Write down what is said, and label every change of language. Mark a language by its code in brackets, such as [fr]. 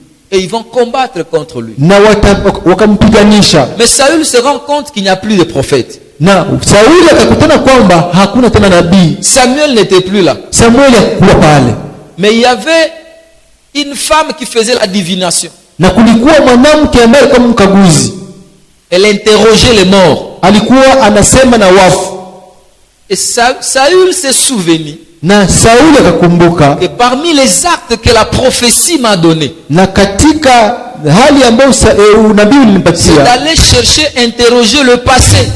[fr] et ils vont combattre contre lui. [sw] na wakampiganisha, [fr] Mais Saül se rend compte qu'il n'y a plus de prophète. [sw] na Sauli akakutana kwamba hakuna tena nabii. [fr] Samuel n'était plus là. [sw] Samueli hakuwa pale, [fr] Mais il y avait une femme qui faisait la divination. [sw] na kulikuwa mwanamke ambaye alikuwa mkaguzi, [fr] Elle interrogeait les morts. [sw] alikuwa anasema na wafu. [fr] Et Saül s'est souvenu [sw] Na Sauli akakumbuka, [fr] que parmi les actes que la prophétie m'a donné, [sw] na katika hali ambayo unabii [fr] c'est [sw] ulinipatia [fr] d'aller chercher, interroger le passé.